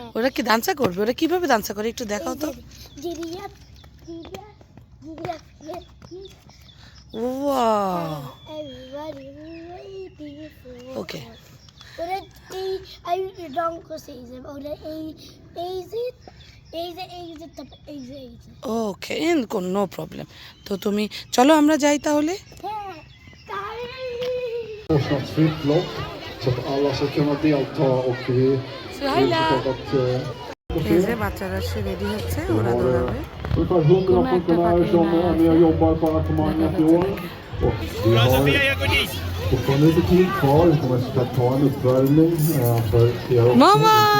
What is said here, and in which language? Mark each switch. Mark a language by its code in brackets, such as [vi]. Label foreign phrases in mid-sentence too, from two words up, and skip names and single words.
[bn] ওরা কি ডান্সা করবে? ওরা কিভাবে ডান্সা করে একটু দেখাও তো। [en] wow, okay. [bn] ওরা এই রং করছে, ওরা এই যে ওকে, [en] no problem. [bn] তো তুমি চলো আমরা যাই তাহলে। [sv] Kostnadsfritt lopp så att alla ska kunna delta och vi vill såklart att [bn] এই যে বাচ্চারা সে রেডি হচ্ছে, [sv] vi [bn] ওরা [sv] har [bn] দৌড়াবে। [sv] ungefär 100 funktionärer som är med och jobbar på arrangemanget i år. Och vi har fortfarande lite tid kvar. Vi kommer såklart ta en uppvärmning för er också. Mamma!